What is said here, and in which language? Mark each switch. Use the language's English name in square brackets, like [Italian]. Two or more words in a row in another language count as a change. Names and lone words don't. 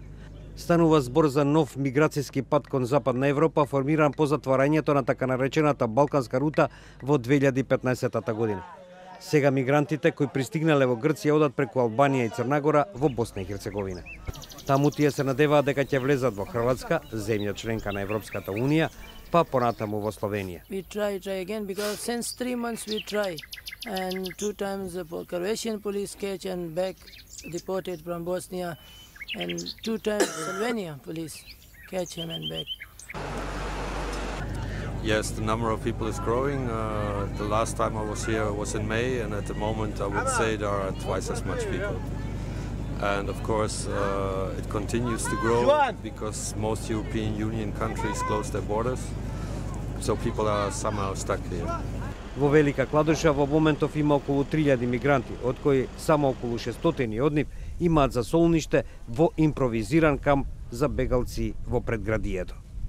[Macedonian] Станува збор за нов миграцијски пат кон Западна Европа, формиран по затварањето на така наречената Балканска рута во 2015 година. Сега мигрантите кои пристигнале во Грција одат преку Албанија и Црна Гора во Босна и Херцеговина. Таму тие се надеваат дека ќе влезат во Хрватска, земја членка на Европската унија, па понатаму во Словенија. [English] We try again because since 3 months we try and 2 times the Croatian police catch and back deported from Bosnia and 2 times Slovenia police catch him and back. Yes, the number of people is growing. The last time I was here was in May, and at the moment I would say there are twice as much people. And of course it continues to grow because most European Union countries close their borders, so people are somehow stuck here. [Macedonian] Во Велика Кладуша во моментов има околу 3000 мигранти, од кои само околу 600 од нив имаат засолниште во импровизиран камп за бегалци во предградието.